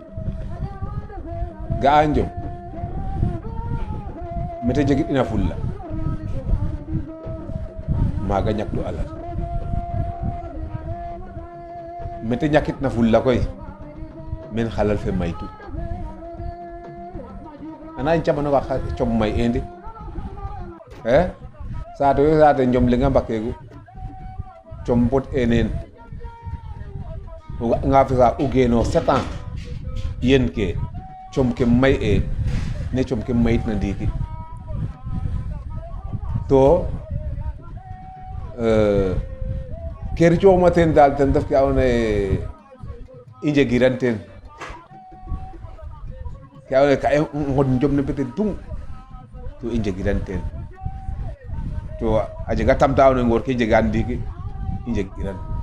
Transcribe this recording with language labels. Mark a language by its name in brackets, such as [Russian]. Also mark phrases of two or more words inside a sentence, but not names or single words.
[Serer] ga'a njom mete jegit ina fulla maaga ñaktu alal mete ñakit na fulla koy men xalal fe maytu ana camano wa com may indi saate yo saate njom lenga mbakeegu com bot enen nga fisa o geeno 7 ans yen ke com ke may e ne com ke mayit na ndiiki to ker cooxma teen daal ten def ke andoona yee i njegiran teen ke andoona yee ka i nqod njom ne peut-être dung to i njegiran teen to a jega tamta andoona yee ngoor ke njegaan ndiiki i njegiran